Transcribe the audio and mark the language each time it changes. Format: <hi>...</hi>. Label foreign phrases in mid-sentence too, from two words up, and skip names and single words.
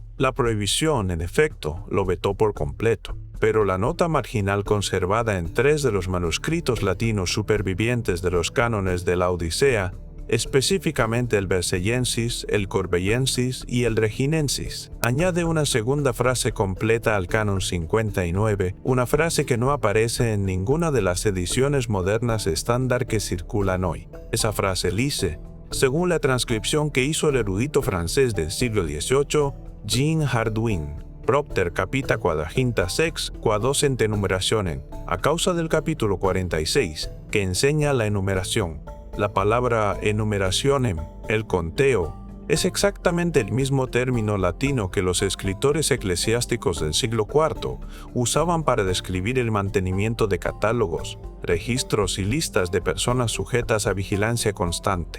<es>La prohibición, en efecto, lo vetó por completo, pero la nota marginal conservada en 3 de los manuscritos latinos supervivientes de los cánones de la Odisea, específicamente el Vercellensis, el Corbellensis y el Reginensis, añade una segunda frase completa al canon 59, una frase que no aparece en ninguna de las ediciones modernas estándar que circulan hoy. Esa frase dice, según la transcripción que hizo el erudito francés del siglo XVIII, Jean Hardouin,</es> <la>propter capita quadraginta sex quadocent enumerationem,</la> <es>a causa del capítulo 46, que enseña la enumeración. La palabra enumerationem, el conteo, es exactamente el mismo término latino que los escritores eclesiásticos del siglo IV usaban para describir el mantenimiento de catálogos, registros y listas de personas sujetas a vigilancia constante.</es>